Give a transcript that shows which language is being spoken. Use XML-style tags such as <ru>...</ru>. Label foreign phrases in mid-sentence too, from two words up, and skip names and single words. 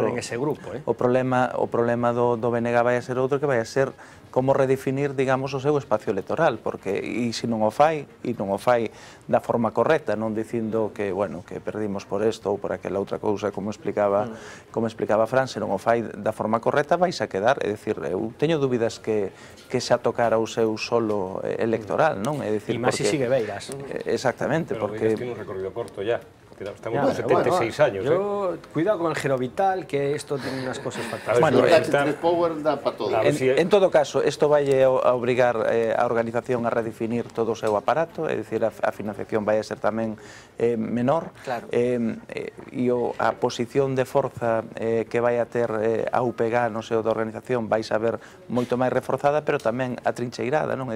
<gl>O problema do BNG vai a ser outro, que vai a ser como redefinir, digamos, o seu espacio electoral, porque e se non o fai da forma correcta, non dicindo que, bueno, que perdimos por isto ou por aquela outra cousa, como explicaba Fran, se non o fai da forma correcta, vais a quedar, é dicir, eu teño dúbidas que xa tocara o seu solo electoral, non? É dicir, e máis se sigue Beiras. Exactamente, porque</gl> <es>tiene un recorrido corto ya. Estamos con 76 años. Cuidado con el Gerovital, que esto tiene unas cosas fantásticas.</es> <gl>Bueno, en todo caso, esto vai a obrigar a organización a redefinir todo o seu aparato, é dicir, a financiación vai a ser tamén menor, e a posición de forza que vai a ter a UPG no seu da organización vai a ver moito máis reforzada, pero tamén atrincheirada, non?</gl>